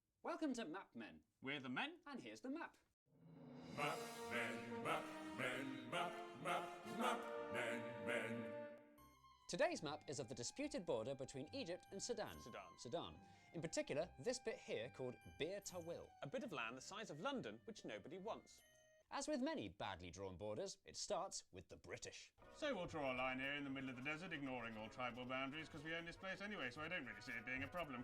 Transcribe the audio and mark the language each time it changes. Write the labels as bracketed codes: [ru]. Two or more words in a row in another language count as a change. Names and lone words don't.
[en] Welcome to Map Men. We're the men. And here's the map. Map men, map men, map, map, map men. Today's map is of the disputed border between Egypt and Sudan. In particular, this bit here called Bir Tawil. A bit of land the size of London, which nobody wants. As with many badly drawn borders, it starts with the British. So we'll draw a line here in the middle of the desert, ignoring all tribal boundaries, because we own this place anyway, so I don't really see it being a problem.